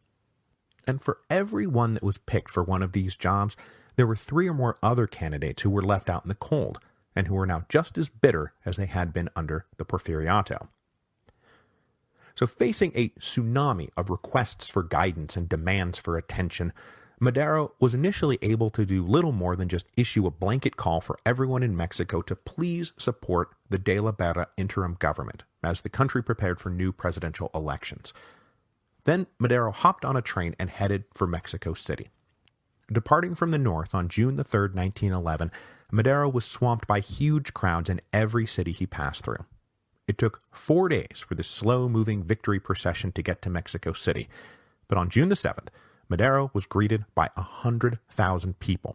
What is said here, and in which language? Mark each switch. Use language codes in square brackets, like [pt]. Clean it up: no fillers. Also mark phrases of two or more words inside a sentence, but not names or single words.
[en] And for every one that was picked for one of these jobs, there were 3 or more other candidates who were left out in the cold, and who were now just as bitter as they had been under the Porfiriato. So facing a tsunami of requests for guidance and demands for attention, Madero was initially able to do little more than just issue a blanket call for everyone in Mexico to please support the de la Barra interim government as the country prepared for new presidential elections. Then Madero hopped on a train and headed for Mexico City. Departing from the north on June the 3rd, 1911, Madero was swamped by huge crowds in every city he passed through. It took 4 days for the slow-moving victory procession to get to Mexico City, but on June the 7th, Madero was greeted by 100,000 people.